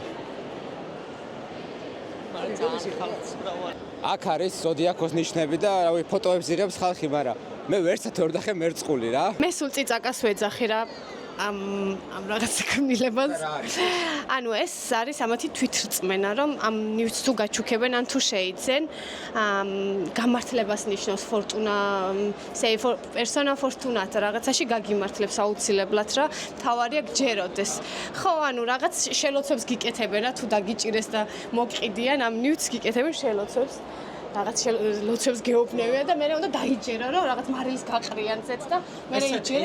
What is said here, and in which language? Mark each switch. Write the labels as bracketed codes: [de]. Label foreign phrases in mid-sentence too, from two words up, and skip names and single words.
[ka] აქ არის ზოდიაქოს ნიშნები და რავი ფოტოებს იღებს ხალხი, მაგრამ მე ვერცად ვერ დახე მერწყული რა. მე სულ წიწაკას ვეძახი რა ამ რაღაც ქმნილებას. ანუ ეს არის ამათი თვითრწმენა, რომ ამ ნივთს თუ გაჩუქებენ, ან თუ შეიძენ, გამართლებას ნიშნავს ფორტუნა, [it] sei persona fortunata, [ka] რაღაცაში გაგიმართლებს აუცილებლად რა, თავარია გჯეროდეს. ხო, ანუ რაღაც შელოცვებს გიკეთებენ რა, თუ დაგიჭირეს და მოგყიდიან, ამ ნივთს გიკეთებენ შელოცვებს. რაღაც ლოცვებს გეუბნებიან და მე უნდა დაიჯერო რომ რაღაც მარილის გაყრიანცეთ და მე იჯერე